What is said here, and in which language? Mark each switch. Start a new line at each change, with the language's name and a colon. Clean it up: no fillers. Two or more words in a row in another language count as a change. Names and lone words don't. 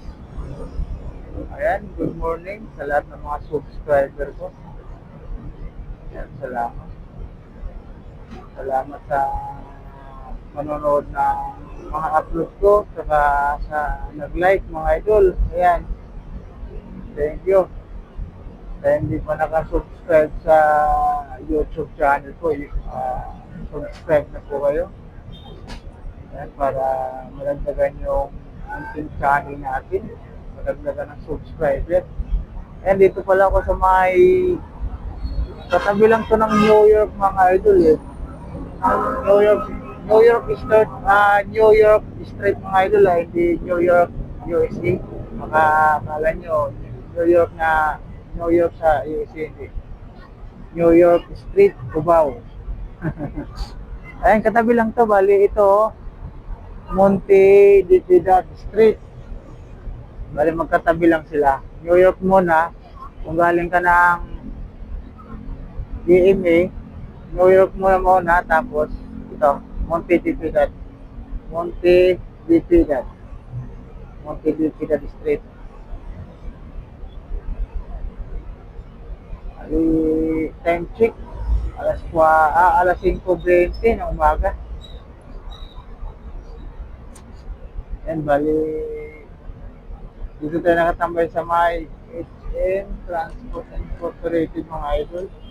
Filipino: Ayan,
English: good morning
Filipino: sa lahat ng mga subscriber ko. Ayan, salamat. Salamat sa manonood ng mga upload ko, saka sa nag-like mga idol. Ayan,
English: thank you.
Filipino: Kaya hindi pa nakasubscribe sa YouTube channel ko, subscribe na po kayo. Yan, para malagdagan yung
English: content channel
Filipino: natin, malagdagan ng subscriber. And dito pala ako sa may katabi lang to ng New York mga idol eh. New York, New York Street mga idol ah, hindi New York, USA. Baka akala nyo, New York na, New York sa USA, hindi. New York Street, Cubao. Ayan, katabi lang to, bali ito, oh. Monte de Piedad Street. Bali magkatabi lang sila. New York muna, kung galing ka ng DMA, New York muna, tapos ito, Monte de Piedad. Monte de Piedad. Monte de Piedad Street. Bali, time check. Alas 5:20 ng umaga. Yan, bali, dito tayo nakatambay sa may HM Transport Incorporated mga idol.